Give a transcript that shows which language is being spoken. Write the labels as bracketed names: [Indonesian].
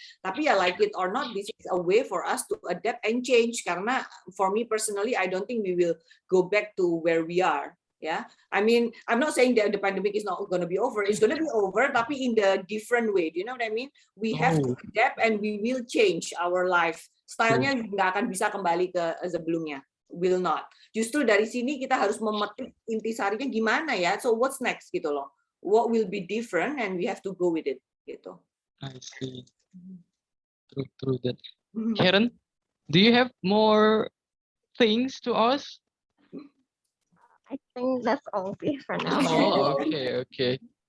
[Indonesian] Tapi ya [English] like it or not, this is a way for us to adapt and change karena for me personally I don't think we will go back to where we are. Ya, I mean, I'm not saying that the pandemic is not going to be over. It's going to be over, tapi in the different way. Do you know what I mean? We have to adapt and we will change our life. [Indonesian] Stylenya nggak akan bisa kembali ke sebelumnya. [English] Will not. [Indonesian] Justru dari sini kita harus memetik intisarinya gimana ya. [English] So what's next [Indonesian] gitu loh. [English] What will be different and we have to go with it gitu. I see. True that. Karen, do you have more things to ask? I think that's all for now. Oh, okay.